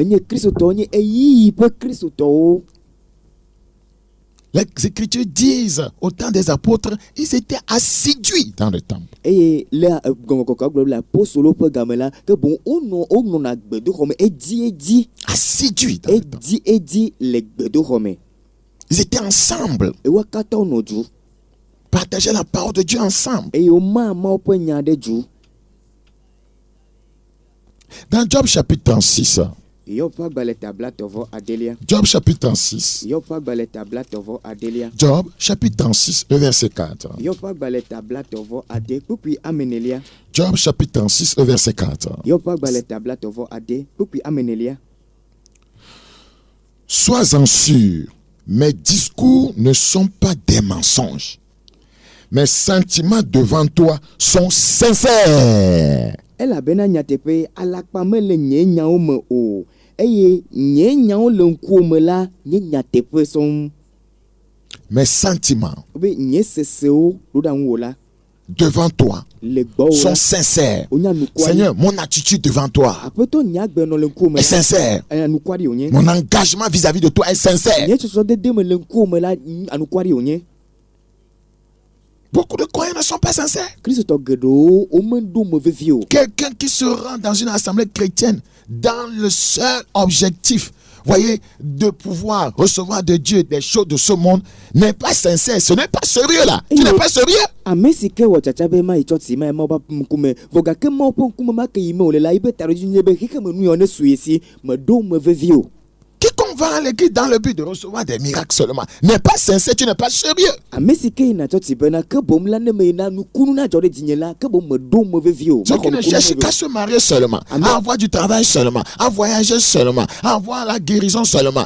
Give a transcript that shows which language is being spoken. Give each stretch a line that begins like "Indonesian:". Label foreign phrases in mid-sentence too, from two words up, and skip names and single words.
Ewe: Enye kristotɔwo nye eyiyi ƒe kristotɔwo.
French: Les Écritures disent, au temps des apôtres, ils étaient assidus dans le temple.
Ewe: eye le gɔngɔkɔkɔ gblɔ le apostolo ƒe game la ke boŋ wonɔna gbedoxɔme edi
French: Assidus dans le temple.
Ewe: edi le gbedoxɔme.
French: Ils étaient ensemble,
Ewe: Ewa katã wonɔ dzu
French: partageaient la parole de Dieu ensemble.
Ewe: eye woma Mawu ƒe nya ɖe dzu.
French: Dans Job chapitre 36,
Ewe: Yob ƒe agbalẽ tablatɔvɔ adelia.
French: Job chapitre 36,
Ewe: Yob ƒe agbalẽ tablatɔvɔ adelia.
French: Job chapitre 36, le verset 4.
Ewe: Yob ƒe agbalẽ tablatɔvɔ ade kpukpui amenelia.
French: Job chapitre 36, le verset 4.
Ewe: Yob ƒe agbalẽ tablatɔvɔ ade kpukpui amenelia.
French: Sois-en sûr, mes discours ne sont pas des mensonges. Mes sentiments devant toi sont sincères.
Ewe: Elabena nyateƒe alakpa mele nye nyawo me o eye nye nyawo le ŋkuwo me la nye nyateƒe sɔŋ.
French: Mes sentiments
Ewe: Be nye sesewo ɖo ɖe ŋuwò la
French: devant toi
Ewe: le gbɔwò
French: sont
Ewe: la
French: sincères.
Ewe: wonya nukua ɖi.
French: Seigneur, mon attitude devant toi
Ewe: Aƒetɔ nye agbenɔ le ŋkuwo me
French: est
Ewe: la
French: sincère.
Ewe: anukua ɖi wònye.
French: Mon engagement vis-à-vis de toi est sincère.
Ewe: Nye tsɔtsɔdede me le ŋkuwo me la anukua ɖi wònye.
French: Beaucoup de croyants ne sont pas sincères.
Ewe: Kristotɔ geɖewo womeɖo me vevi o.
French: Quelqu'un qui se rend dans une assemblée chrétienne dans le seul objectif, voyez, de pouvoir recevoir de Dieu des choses de ce monde n'est pas sincère. Ce n'est pas sérieux là. Tu n'es pas sérieux.
Ewe: Ame si ke wɔ tsatsa be ma yi tsɔtsi ma Mawu ƒe ŋkume vɔ gake Mawu ƒe ŋkume ma ke yi me wòle la yi be taɖodzi nye be xexeme nu yɔ ne su esi meɖo me vevi o.
French: Quiconque va à l'église dans le but de recevoir des miracles seulement n'est pas sincère. Tu n'es pas sérieux.
Ewe: Ame si ke yina tsɔtsi bena ke bom la ne me yina nukunu na dzɔ ɖe dzinye la ke bom meɖo me vevi o.
French: Ceux qui ne cherchent qu'à se marier seulement, à avoir du travail seulement, à voyager seulement, à avoir la guérison seulement.